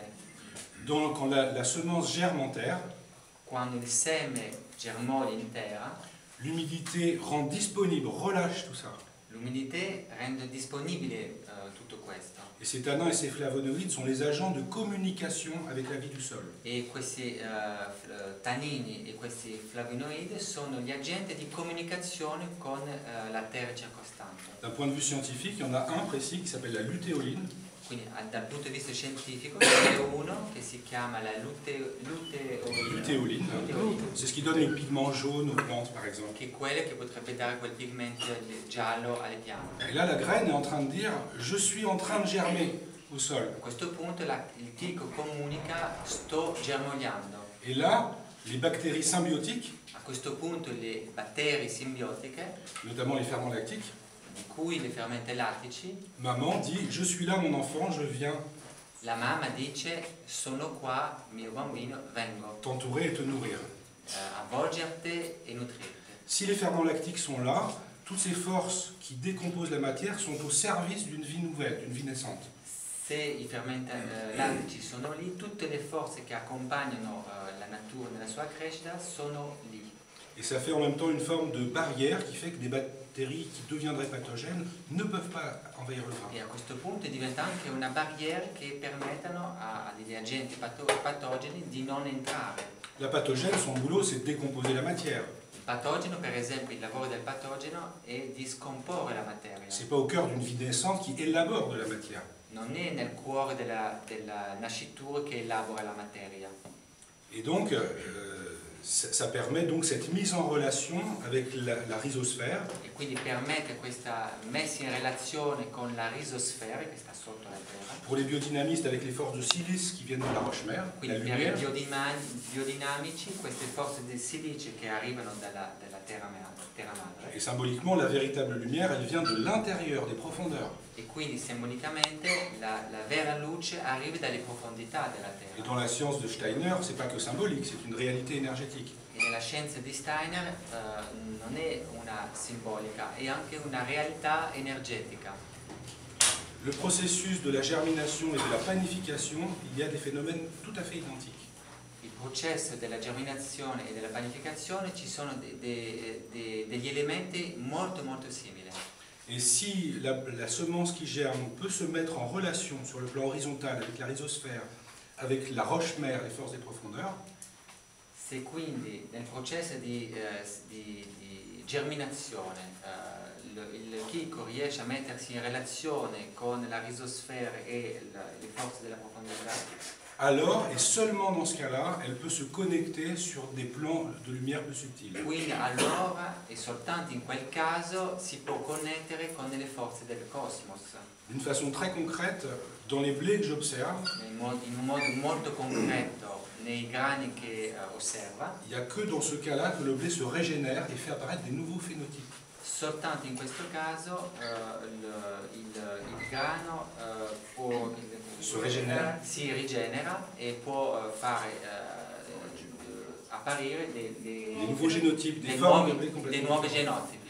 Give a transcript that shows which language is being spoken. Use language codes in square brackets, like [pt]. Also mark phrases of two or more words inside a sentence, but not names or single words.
[fr] Donc, quand la semence germe en terre, [it] Quando il seme germoglia in terra, [fr] l'humidité rend disponible, relâche tout ça. [it] l'umidità rende disponibile tutto questo. [fr] Et ces tanins et ces flavonoïdes sont les agents de communication avec la vie du sol. [it] E questi tannini e questi flavonoidi sono gli agenti di comunicazione con la terra circostante. [fr] D'un point de vue scientifique, il y en a un précis qui s'appelle la lutéoline. [it] Quindi dal punto di vista scientifico ce n'è uno che si chiama la luteolina, [fr] Lutéoline, c'est ce qui donne les pigments jaunes aux plantes par exemple. [it] che è quella che potrebbe dare quel pigmento giallo alle piante. [fr] Et là, la graine est en train de dire « je suis en train de germer au sol [it] A questo punto il chicco comunica sto germogliando. ». [fr] Et là, les bactéries symbiotiques, [it] A questo punto le batteri simbiotiche, [fr] notamment les ferments lactiques, [it] di cui le fermente lattici, [fr] maman dit « je suis là mon enfant, je viens [it] la mamma dice sono qua mio bambino, vengo [fr] t'entourer et te nourrir ». [it] avvolgerti e nutrirti. [fr] Si les ferments lactiques sont là, toutes ces forces qui décomposent la matière sont au service d'une vie nouvelle, d'une vie naissante. [it] Se i fermenti lattici sono lì, tutte le forze che accompagnano la natura nella sua crescita sono lì. [fr] Et ça fait en même temps une forme de barrière qui fait que des bactéries qui deviendraient pathogènes ne peuvent pas envahir le grain. [it] E a questo punto diventa anche una barriera che permettono a degli agenti patogeni di non entrare. [fr] La pathogène, son boulot, c'est de décomposer la matière. [it] Il patogeno, per esempio, il lavoro del patogeno è di scomporre la materia. [fr] C'est pas au cœur d'une vie naissante qui élabore de la matière. [it] Non è nel cuore della nascitura che elabora la materia. [fr] Et donc, ça permet donc cette mise en relation avec la rhizosphère, [it] E quindi permette questa messa in relazione con la risosfera che sta sotto la terra. [fr] pour les biodynamistes avec les forces de silice qui viennent de la roche-mère, la [it] Quindi per i [fr] lumière, [it] biodinamici queste forze del silice che arrivano dalla terra madre. [fr] et symboliquement, la véritable lumière, elle vient de l'intérieur, des profondeurs. [it] E quindi simbolicamente la vera luce arriva dalle profondità della [fr] Et [it] terra. [fr] dans la science de Steiner, c'est pas que symbolique, c'est une réalité énergétique. [it] E nella scienza di Steiner non è una simbolica, è anche una realtà energetica. [fr] Le processus de la germination et de la panification, il y a des phénomènes tout à fait identiques. [it] Il processo della germinazione e della panificazione ci sono degli elementi molto simili. [fr] Et si la semence qui germe peut se mettre en relation sur le plan horizontal avec la rhizosphère, avec la roche-mère, les forces des profondeurs, [it] Se quindi nel processo di germinazione il chicco riesce a mettersi in relazione con la risosfera e le forze della profondità, [fr] alors, et seulement dans ce cas-là, elle peut se connecter sur des plans de lumière plus subtils. [it] quindi allora e soltanto in quel caso si può connettere con le forze del cosmos. [fr] D'une façon très concrète, dans les blés que j'observe, [it] In un modo molto concreto nei grani che osserva, [fr] il n'y a que dans ce cas-là que le blé se régénère et fait apparaître des nouveaux phénotypes. [it] soltanto in questo caso il grano si rigenera e può fare apparire [fr] Des nouveaux génotypes, des [it] dei [fr] formes de blé [it] nuovi [fr] complètement [it] genotipi.